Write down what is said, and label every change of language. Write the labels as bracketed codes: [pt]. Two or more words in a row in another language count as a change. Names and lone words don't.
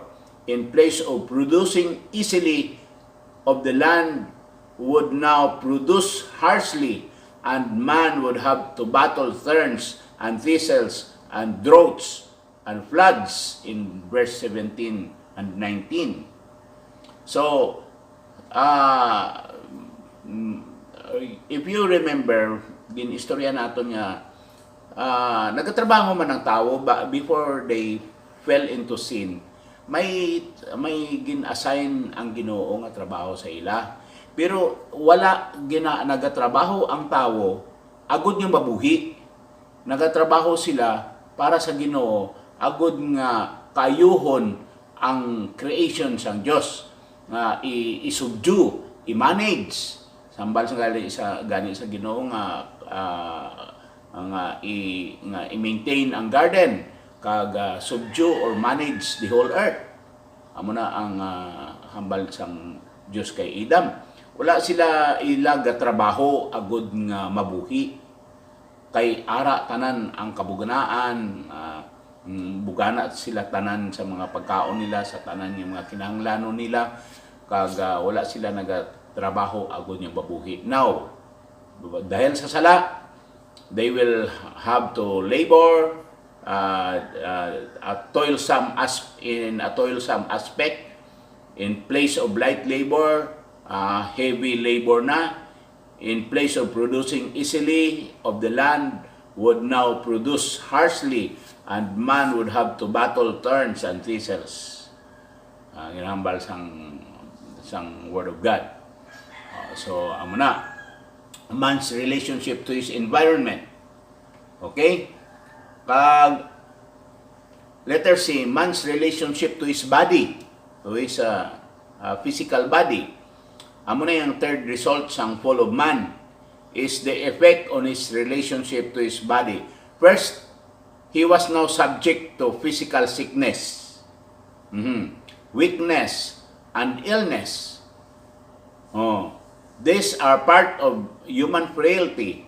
[en] In place of producing easily, of the land would now produce harshly, and man would have to battle thorns and thistles and droughts and floods in verse 17 and 19. So, if you remember, [hil] ginistorya nato nga, nagtatrabaho man ang tao [en] before they fell into sin. [hil] May gin-assign ang Ginoo nga trabaho sa ila. Pero wala nagatrabaho ang tao agud nga mabuhi. Nagatrabaho sila para sa Ginoo agud nga kayuhon ang creation sang Dios nga i-subdue, i-manage sambal sa gani sa Ginoo nga i-maintain ang garden kag [en] subdue or manage the whole earth. [hil] Amo na ang hambal sang Dios kay Adam. Wala sila ilaga trabaho agud nga mabuhi. Kay ara tanan ang kabuganaan, bugana sila tanan sa mga pagkaon nila, sa tanan yung mga kinahanglanon nila, kag wala sila nagatrabaho agud yung babuhi. Now, dahil sa sala, [en] they will have to labor a toilsome aspect. In place of light labor, heavy labor na. In place of producing easily, of the land would now produce harshly, and man would have to battle thorns and thistles. [hil] Ginahambal sang [en] Word of God. So, [hil] amo na. [en] Man's relationship to his environment. Okay? Pag letter C, man's relationship to his body, to his physical body. [hil] Amo na yung [en] third result sang fall of man is the effect on his relationship to his body. First, he was now subject to physical sickness, weakness, and illness. These are part of human frailty.